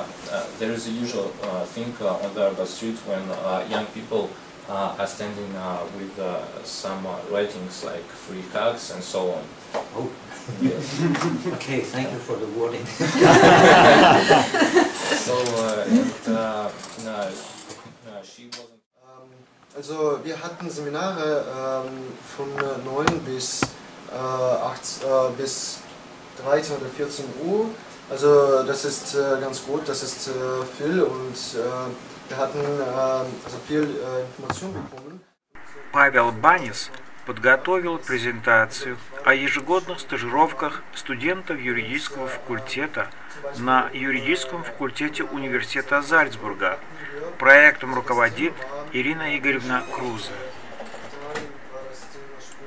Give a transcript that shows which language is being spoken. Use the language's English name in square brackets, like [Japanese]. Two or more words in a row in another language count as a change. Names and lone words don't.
[English] There is a usual thing on the Arbat Street when young people are standing with some writings like free hugs and so on. Oh. Yes. Okay, thank you for the warning. So, she wasn't... [German] Also wir hatten Seminare von 9 bis 13 oder 14 Uhr. Also das ist ganz gut, das ist viel und wir hatten also viel Information bekommen. [Russian] Павел Банис подготовил презентацию о ежегодных стажировках студентов юридического факультета на юридическом факультете университета Зальцбурга. Проектом руководит Ирина Игоревна Крузе.